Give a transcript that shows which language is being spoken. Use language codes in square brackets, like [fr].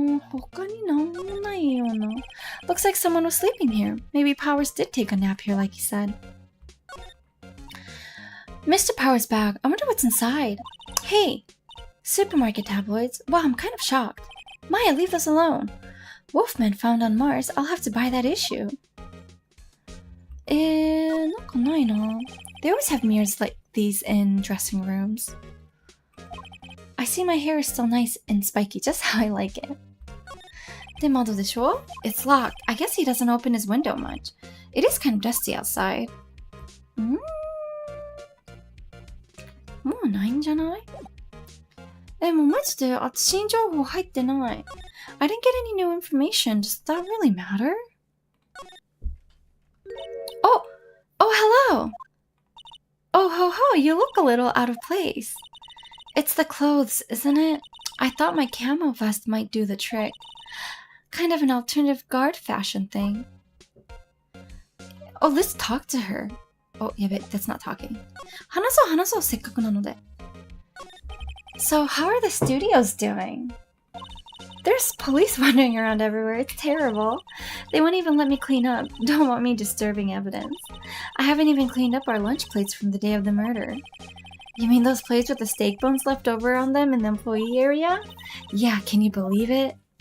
[ja] 他になんもないような。 [en] Looks like someone was sleeping here. Maybe Powers did take a nap here like he said. Mr. Powers' bag. I wonder what's inside. Hey! Supermarket tabloids. Wow, I'm kind of shocked. Maya, leave this alone. Wolfman found on Mars. I'll have to buy that issue. [ja] なんかないな。 [en] They always have mirrors like these in dressing rooms. I see my hair is still nice and spiky, just how I like it. [ja] で、窓でしょ? [en] It's locked. I guess he doesn't open his window much. It is kind of dusty outside. [ja] もうないんじゃない？もうマジで新情報入ってない。 [en] I didn't get any new information. Does that really matter? Oh, hello. Oh, ho, you look a little out of place. It's the clothes, isn't it? I thought my camo vest might do the trick. Kind of an alternative guard fashion thing. Oh, let's talk to her. Oh, yeah, but that's not talking. [ja] 話そう、せっかくなので。 [en] So, how are the studios doing? There's police wandering around everywhere. It's terrible. They won't even let me clean up. Don't want me disturbing evidence. I haven't even cleaned up our lunch plates from the day of the murder. You mean those plates with the steak bones left over on them in the employee area? Yeah, can you believe it?